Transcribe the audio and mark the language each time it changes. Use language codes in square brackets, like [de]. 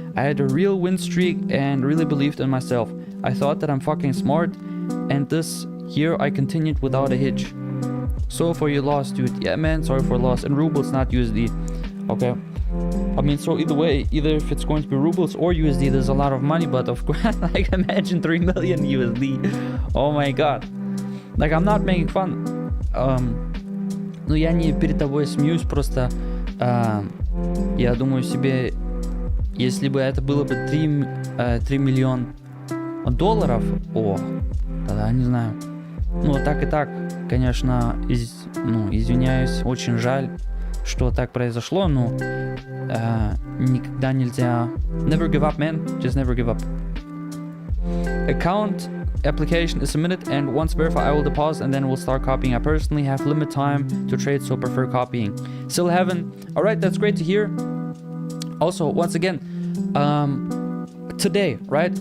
[en] I had a real win streak and really believed in myself. I thought that I'm fucking smart, and this year I continued without a hitch. So for your loss, dude. Yeah man, sorry for loss. And rubles, not USD. Okay, I mean, so either way, either if it's going to be rubles or USD, there's a lot of money, but of course, like, imagine 3 million USD. Oh my god. Like, I'm not making fun. [ru] Ну, я не перед тобой смеюсь, просто я думаю себе, если бы это было бы 3 миллиона долларов, о, тогда не знаю. Ну, так и так, конечно, извиняюсь, очень жаль, что так произошло, но никогда нельзя. [en] Never give up, man. Just never give up. Account application is submitted, and once verified, I will deposit, and then we'll start copying. I personally have limited time to trade, so prefer copying. Still haven't. All right, that's great to hear. Also, once again, today, right?